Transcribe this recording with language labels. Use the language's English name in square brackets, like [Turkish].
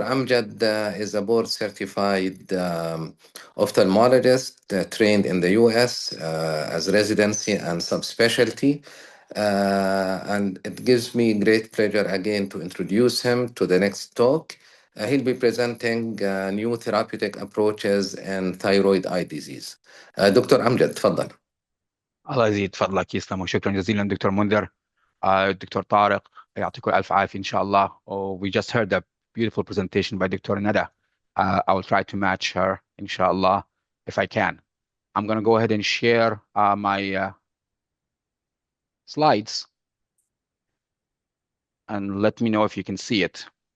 [English] Amjad is a board-certified ophthalmologist trained in the U.S. As residency and subspecialty. And it gives me great pleasure again to introduce him to the next talk. He'll be presenting new therapeutic approaches in thyroid eye disease. Dr. Amjad, [Arabic] تفضل. الله يزيد فضلك يسلم وشكرا جزيلا دكتور منذر. دكتور طارق يعطيكم الف عافيه ان شاء الله. [English] We just heard a beautiful presentation by Dr. Nada. I will try to match her inshallah if I can. I'm going to go ahead and share my slides and let me know if you can see it.